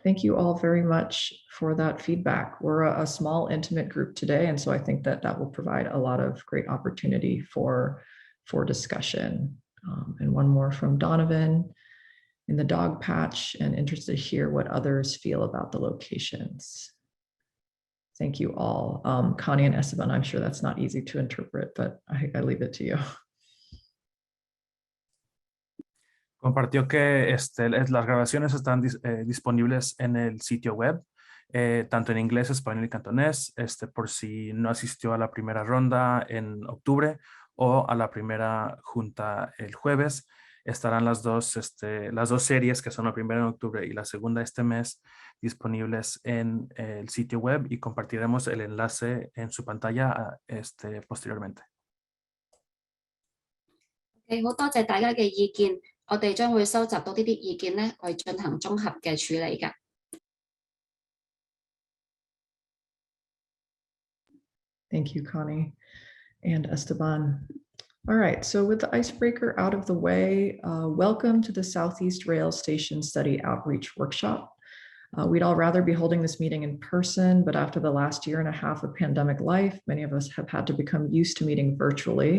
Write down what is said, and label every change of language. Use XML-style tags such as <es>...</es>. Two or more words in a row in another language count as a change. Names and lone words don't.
<en>Thank you all very much for that feedback. We're a small, intimate group today, and so I think that will provide a lot of great opportunity for discussion. And one more from Donovan in the dog patch, and interested to hear what others feel about the locations. Thank you all. Connie and Esteban, I'm sure that's not easy to interpret, but I leave it to you.</en> <es>Compartió que las grabaciones están disponibles en el sitio web, tanto en inglés, español y cantonés, por si no asistió a la primera ronda en octubre o a la primera junta el jueves. Estarán las dos series, que son la primera en octubre y la segunda este mes, disponibles en el sitio web, y compartiremos el enlace en su pantalla posteriormente.</es> <yue>好多謝大家嘅意見，我哋將會收集到呢啲意見咧，去進行綜合嘅處理㗎。</yue> <en>Thank you, Connie and Esteban. All right, so with the icebreaker out of the way, welcome to the Southeast Rail Station Study Outreach Workshop. We'd all rather be holding this meeting in person, but after the last year and a half of pandemic life, many of us have had to become used to meeting virtually.</en>